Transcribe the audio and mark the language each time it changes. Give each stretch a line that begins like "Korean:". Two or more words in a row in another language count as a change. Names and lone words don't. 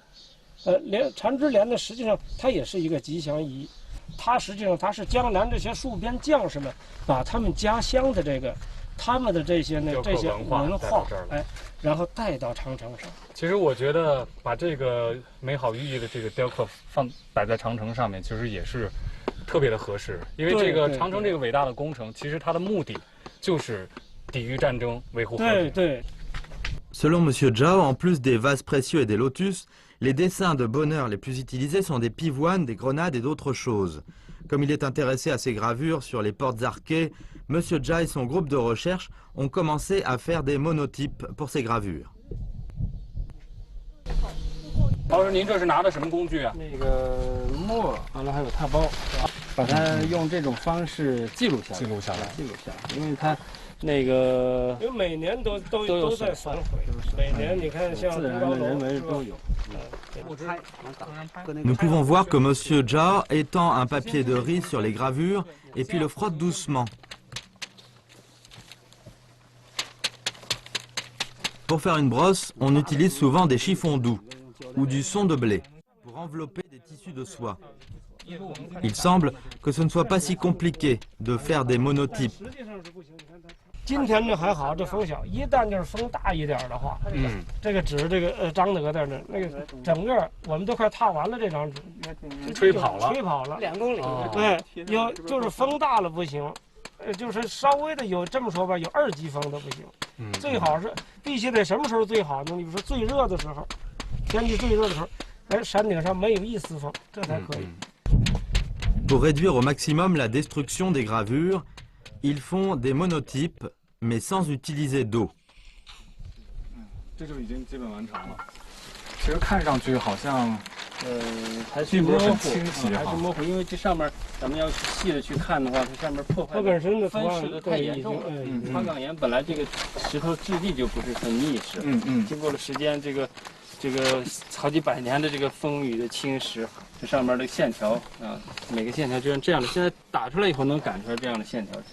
Chinese: 缠枝莲呢，实际上它也是一个吉祥仪，它实际上它是江南这些戍边将士们把他们家乡的他们的这些文化，然后带到长城上。其实我觉得把这个美好寓意的这个雕刻摆在长城上面，其实也是特别的合适，因为这个长城这个伟大的工程，其实它的目的就是抵御战争，维护和平。对。
French: Selon M. Zhao, en plus des vases précieux et des lotus, les dessins de bonheur les plus utilisés sont des pivoines, des grenades et d'autres choses. Comme il est intéressé à ces gravures sur les portes arquées, M. Zhao et son groupe de recherche ont commencé à faire des monotypes pour ces gravures.
Chinese: 老师，您这是拿的什么工具啊？那个墨，完了还有拓包，把它用这种方式记录下来，因为它。那个，因为每年都在损毁，每年你看像自然的、人为都有。
French: Nous pouvons voir que M. Zhao étend un papier de riz sur les gravures et puis le frotte doucement. Pour faire une brosse, on utilise souvent des chiffons doux ou du son de blé pour envelopper des tissus de soie. Il semble que ce ne soit pas si compliqué de faire des monotypes.
Chinese: 今天这还好，这风小，一旦就是风大一点的话，这个纸张德在那，那个整个我们都快踏完了这张纸，吹跑了 2公里。有就是风大了不行，就是稍微的有这么说吧，有2级风都不行。最好是必须得什么时候最好呢？你比如说最热的时候，天气最热的时候，山顶上没有一丝风，这才可以。
French: Pour réduire au maximum la destruction des gravures, ils font des monotypes, mais sans utiliser d'eau.
Chinese: 这就已经基本完成了。其实看上去好像，还是模糊，因为这上面咱们要细的去看的话，它上面破坏本身的分蚀的太严重了。花岗岩本来这个石头质地就不是很密实，经过了时间这个好几百年的这个风雨的侵蚀，这上面的线条啊，每个线条就像这样的，现在打出来以后能赶出来这样的线条。